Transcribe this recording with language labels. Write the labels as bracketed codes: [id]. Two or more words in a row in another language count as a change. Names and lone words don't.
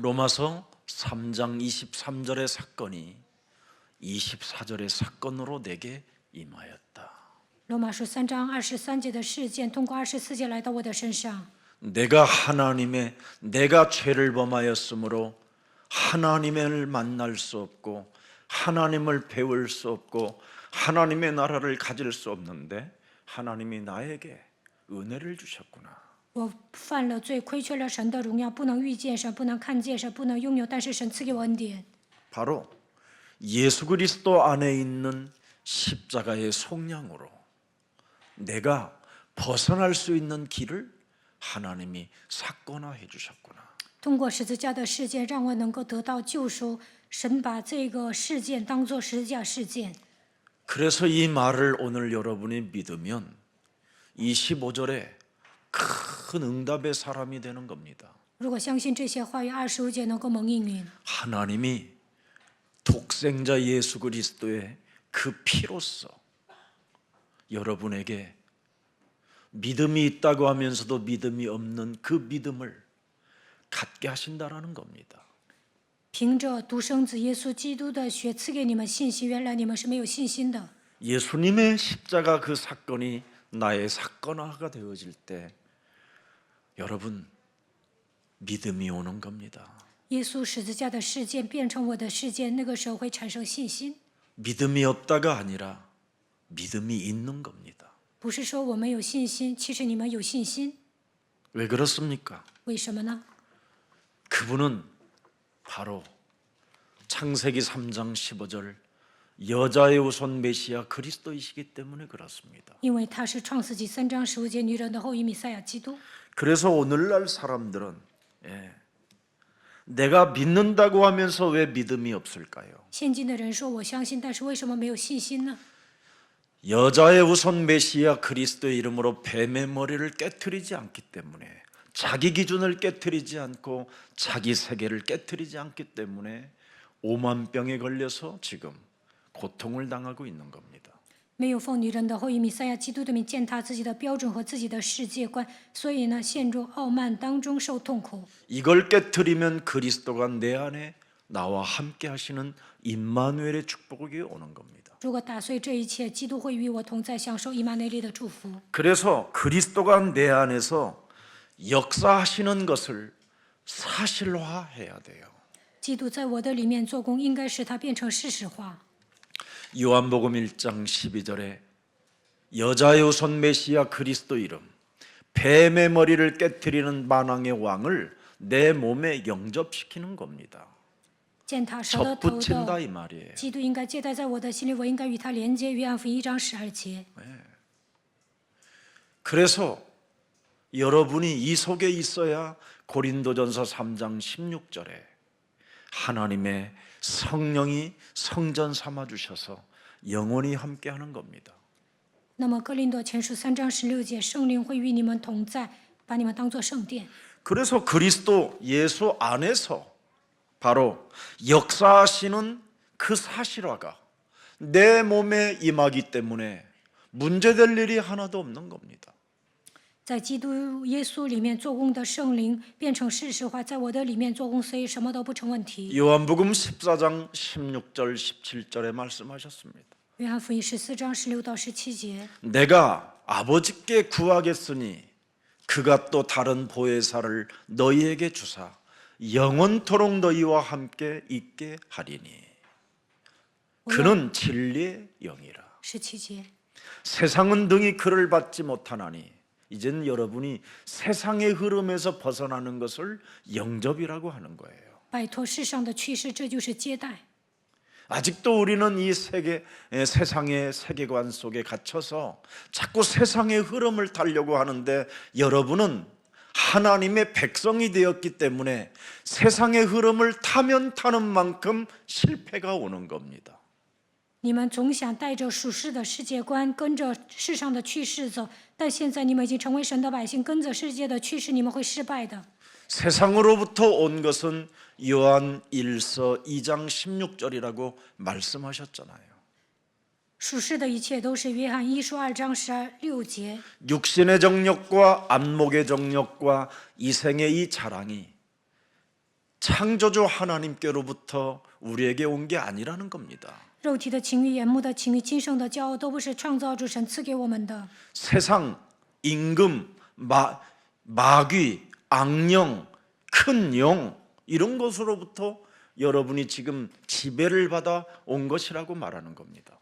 [ko] 로마서 3장 23절의 사건이 24절의 사건으로 내게 임하였다. [zh] 罗马书3章23节的事件，通过24节来到我的身上。 [ko] 내가 죄를 범하였으므로 하나님을 만날 수 없고 하나님을 배울 수 없고 하나님의 나라를 가질 수 없는데 하나님이 나에게 은혜를 주셨구나. [zh] 我犯了罪，亏缺了神的荣耀，不能遇见神，不能看见神，不能拥有，但是神赐给我恩典。 [ko] 바로 예수 그리스도 안에 있는 십자가의 속량으로 내가 벗어날 수 있는 길을 하나님이 사건화해 주셨구나. [zh] 通过十字架的事件，让我能够得到救赎。神把这个事件当作十字架事件。 [ko] 그래서 이 말을 오늘 여러분이 믿으면 25절에 큰 응답의 사람이 되는 겁니다. [zh] 如果相信这些话语，25节能够蒙应允。 [ko] 하나님이 독생자 예수 그리스도의 그 피로써 여러분에게 믿음이 있다고 하면서도 믿음이 없는 그 믿음을 갖게 하신다라는 겁니다. [zh] 凭着独生子耶稣基督的血赐给你们信心，原来你们是没有信心的。 [ko] 예수님의 십자가 그 사건이 나의 사건화가 되어질 때 여러분 믿음이 오는 겁니다. [zh] 耶稣十字架的事件变成我的事件，那个时候会产生信心。 [ko] 믿음이 없다가 아니라 믿음이 있는 겁니다. [zh] 不是说我们有信心，其实你们有信心。 [ko] 왜 그렇습니까? [zh] 为什么呢？ [ko] 그분은 바로 창세기 3장 15절 여자의 후손 메시아 그리스도이시기 때문에 그렇습니다. [zh] 因为他是创世纪3章15节女人的后裔弥赛亚基督。 [ko] 그래서 오늘날 사람들은 내가 믿는다고 하면서 왜 믿음이 없을까요? [zh] 现今的人说我相信，但是为什么没有信心呢？ [ko] 여자의 후손 메시아 그리스도의 이름으로 뱀의 머리를 깨트리지 않기 때문에 자기 기준을 깨트리지 않고 자기 세계를 깨트리지 않기 때문에 오만병에 걸려서 지금 고통을 당하고 있는 겁니다. [zh] 没有奉女人的后裔弥赛亚基督的名践踏自己的标准和自己的世界观，所以呢，陷入傲慢当中受痛苦。 [ko] 이걸 깨트리면 그리스도가 내 안에 나와 함께 하시는 임마누엘의 축복이 오는 겁니다. [zh] 如果打碎这一切，基督会与我同在，享受以马内利的祝福。 [ko] 그래서 그리스도가 내 안에서 역사하시는 것을 사실화해야 돼요. [zh] 基督在我的里面做工，应该使它变成事实化。 [ko] 요한복음 1장 12절에 여자의 후손 메시아 그리스도 이름 뱀의 머리를 깨트리는 만왕의 왕을 내 몸에 영접시키는 겁니다. [zh] 践踏蛇的头 [ko] 접붙인다 [zh] 的 [ko] 이 말이에요. [zh] 基督应该接待在我的心里，我应该与他连接。约翰福音1章12节。 [ko] 그래서 여러분이 이 속에 있어야 고린도전서 3장 16절에 하나님의 성령이 성전 삼아 주셔서 영원히 함께하는 겁니다. [zh] 那么哥林多前书3章16节，圣灵会与你们同在，把你们当作圣殿。 [ko] 그래서 그리스도 예수 안에서 바로 역사하시는 그 사실화가 내 몸에 임하기 때문에 문제될 일이 하나도 없는 겁니다. [zh] 在基督耶稣里面做工的圣灵变成事实化，在我的里面做工，所以什么都不成问题。 [ko] 요한복음 14장 16절 17절에 말씀하셨습니다. [zh] 约翰福音14章16到17节。 [ko] 내가 아버지께 구하겠으니 그가 또 다른 보혜사를 너희에게 주사 영원토록 너희와 함께 있게 하리니 그는 진리의 영이라. [zh] 17节。 [ko] 세상은 등이 그를 받지 못하나니 이젠 여러분이 세상의 흐름에서 벗어나는 것을 영접이라고 하는 거예요. [zh] 摆脱世上的趋势，这就是接待。 [ko] 아직도 우리는 이 세상의 세계관 속에 갇혀서 자꾸 세상의 흐름을 타려고 하는데 여러분은 하나님의 백성이 되었기 때문에 세상의 흐름을 타면 타는 만큼 실패가 오는 겁니다. [zh] 你们总想带着属世的世界观，跟着世上的趋势走，但现在你们已经成为神的百姓，跟着世界的趋势，你们会失败的。 [ko] 세상으로부터 온 것은 요한 1서 2장 16절이라고 말씀하셨잖아요. [zh] 属世的一切都是约翰1书2章16节。 [ko] 육신의 정욕과 안목의 정욕과 이생의 이 자랑이 창조주 하나님께로부터 우리에게 온 게 아니라는 겁니다. [zh] 肉体的情欲、眼目的情欲、今生的骄傲，都不是创造主神赐给我们的。 [ko] 세상, 임금, 마귀, 악령, 큰 영 이런 것으로부터 여러분이 지금 지배를 받아 온 것이라고 말하는 겁니다.